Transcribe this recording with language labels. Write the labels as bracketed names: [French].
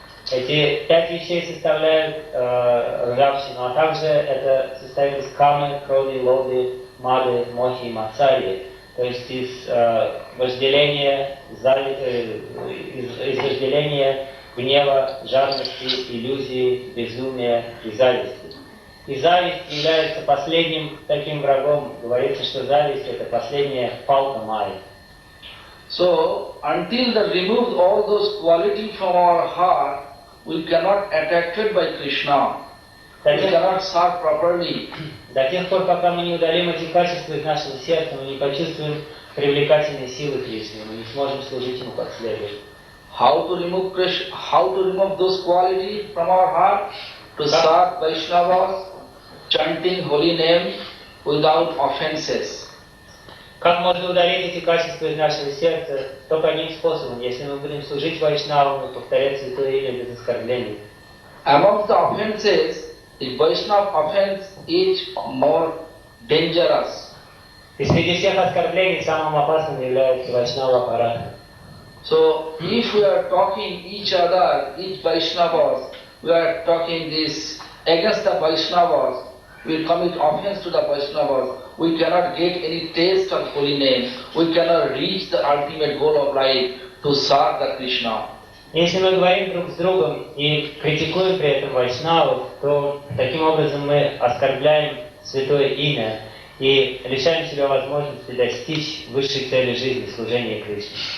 [Russian] Эти 5 вещей составляют ржавчину, а также это состоит из камы, крови, лоби, мады, мохи и мацари, то есть из вожделения, из вожделения, гнева, жадности, иллюзии, безумия и зависти. И зависть является последним таким врагом. Говорится, что зависть это последняя палка Майи. [English] So, until that removes all those qualities from our heart, we cannot attracted by Krishna. We cannot serve properly. [Russian] До тех пор, пока мы не удалим эти качества из нашего сердца, мы не почувствуем привлекательной силы Кришны, мы не сможем служить ему как следует. [English] How to remove those qualities from our heart? To serve Vaishnavas, chanting holy name without offenses. [Russian] Как можно удалить эти качества из нашего сердца? Только одним способом, если мы будем служить Вайшнавам и повторять святое имя без оскорблений. [English] Among the offenses, the Vaishnava offense is more dangerous. [Russian] И среди всех оскорблений самым опасным является Вайшнава аппарат. [English] So, if we are talking each other, each Vaishnavas, we are talking this against the Vaishnavas, we will commit offense to the Vaishnavas, we cannot get any taste of holy name, we cannot reach the ultimate goal of life to serve the Krishna. [Russian] Если мы говорим друг с другом и критикуем при этом Вайшнавов, то таким образом мы оскорбляем святое имя и лишаем себя возможности достичь высшей цели жизни, служения Кришне.